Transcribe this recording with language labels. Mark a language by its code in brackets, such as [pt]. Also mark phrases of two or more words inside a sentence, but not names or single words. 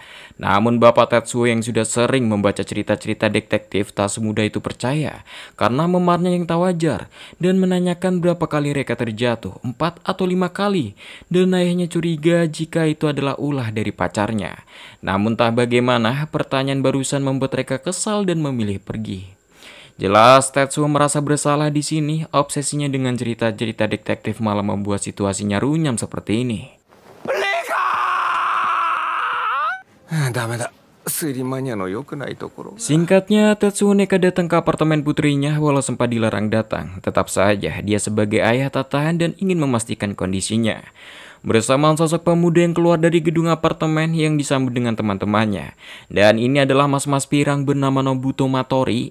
[id] Namun Bapak Tetsuo yang sudah sering membaca cerita-cerita detektif tak semudah itu percaya karena memarnya yang tak wajar dan menanyakan berapa kali Reika terjatuh, 4 atau 5 kali, dan ayahnya curiga jika itu adalah ulah dari pacarnya. Namun tak bagaimana, pertanyaan barusan membuat Reika kesal dan memilih pergi. Jelas Tetsuo merasa bersalah di sini, obsesinya dengan cerita-cerita detektif malah membuat situasinya runyam seperti ini. [ja] ダメだ。推理マニアの良くないところ。 [id] Singkatnya, Tetsuo nekat datang ke apartemen putrinya walau sempat dilarang datang. Tetap saja dia sebagai ayah tak tahan dan ingin memastikan kondisinya. Bersama sosok pemuda yang keluar dari gedung apartemen yang disambut dengan teman-temannya. Dan ini adalah mas-mas pirang bernama Nobuto Matori.